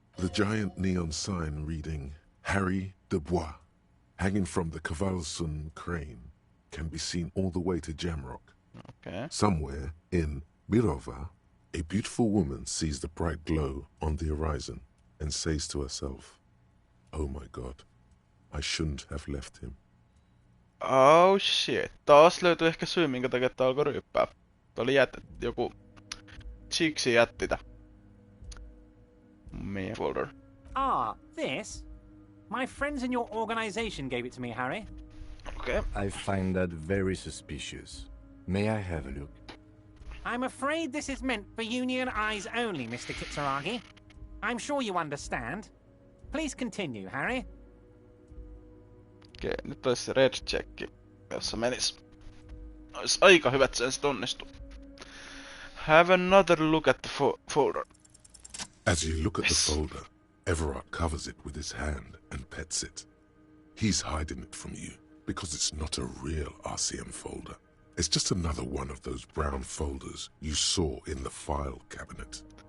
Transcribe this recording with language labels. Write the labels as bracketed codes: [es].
[en] The giant neon sign reading Harry Dubois, hanging from the Cavalsun crane, can be seen all the way to Jamrock. Okay. Somewhere in Mirova, a beautiful woman sees the bright glow on the horizon and says to herself, "Oh my God, I shouldn't have left him." Oh shit. [fi] Taas löytyi ehkä syy, minkä takia tää alkoi ryyppää. Tää oli joku... Chiksi jätti tää. Meidän folder. [en] Ah, this? My friends in your organization gave it to me, Harry. Okay. I find that very suspicious. May I have a look? I'm afraid this is meant for Union eyes only, Mr. Kitsuragi. I'm sure you understand. Please continue, Harry. [fi] Okei, nyt olisi se [en] red check, [fi] jossa menis. Olisi aika hyvä, että se sit onnistuu. [en] Have another look at the folder. As you look at the folder, Everard covers it with his hand and pets it. He's hiding it from you because it's not a real RCM folder. It's just another one of those brown folders you saw in the file cabinet.